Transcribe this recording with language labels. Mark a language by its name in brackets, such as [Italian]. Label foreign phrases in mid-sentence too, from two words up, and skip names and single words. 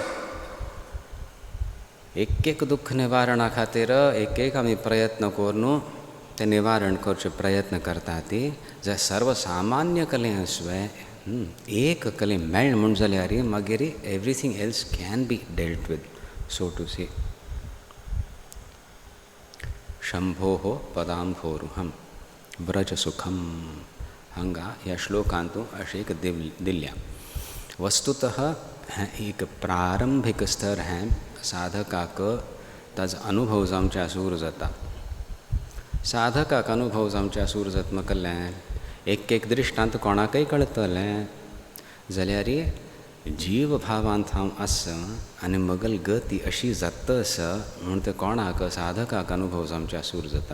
[Konkani] एक दुःख निवारणा खातीर एक आमी प्रयत्न करून ते निवारण करचे प्रयत्न करता ती जे सर्वसामान्य कले आसवे एक कले मेळ्ळ म्हूण जाल्यार मागीर [English] everything else can be dealt with so to say [Sanskrit] शंभो पदांभोरुहम व्रज सुखम [Konkani] हांगा ह्या श्लोकांतू अशी एक दिल्या. [Hindi] वस्तुतः एक प्रारंभिक स्तर है [Konkani] साधकाक ताजो अनुभव जावच्या सूर जाता. साधकाक अनुभव जावच्या सूर जाता म्हटल्यार एक दृश्टांत कोणाकय कळतलें जाल्यार जीव भावांत हांव आसा आनी मगल गती अशी जातस म्हूण ते कोणाक साधकाक अनुभव जावच्या सूर जाता.